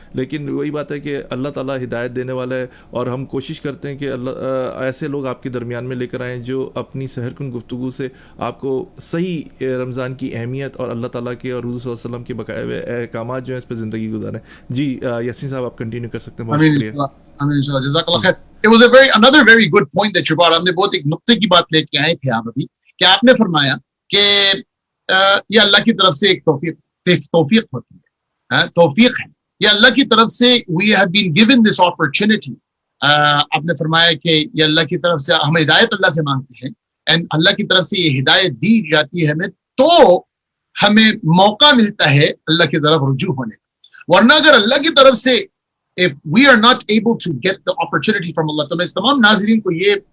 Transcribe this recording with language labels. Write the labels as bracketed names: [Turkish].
[Urdu] لیکن وہی بات ہے کہ اللہ تعالیٰ ہدایت دینے والا ہے, اور ہم کوشش کرتے ہیں کہ اللہ ایسے لوگ آپ کے درمیان میں لے کر آئیں جو اپنی سحر کن گفتگو سے آپ کو صحیح رمضان کی اہمیت اور اللہ تعالیٰ کے اور حضور صلی اللہ علیہ وسلم کے بقایا ہوئے احکامات جو ہیں اس پہ زندگی گزاریں. جی یاسین صاحب, آپ کنٹینیو کر سکتے ہیں. بہت شکریہ. جزاک اللہ خیر. [English] It was another very good point that you brought. [Urdu] ہم نے بہت ایک نقطے کی بات لے کے آئے تھے آپ ابھی, کہ آپ نے فرمایا کہ یہ اللہ کی طرف سے ایک توفیق ہوتی ہے, توفیق ہے یہ اللہ کی طرف سے. [English] we have been given this opportunity. [Urdu] آپ نے فرمایا کہ یہ اللہ کی طرف سے, ہم ہدایت اللہ سے مانگتے ہیں, and اللہ کی طرف سے یہ ہدایت دی جاتی ہے ہمیں, تو ہمیں موقع ملتا ہے اللہ کی طرف رجوع ہونے کا. ورنہ اگر اللہ کی طرف سے [English] if we are not able to get the opportunity from Allah, [Urdu] تو میں اس تمام ناظرین کو یہ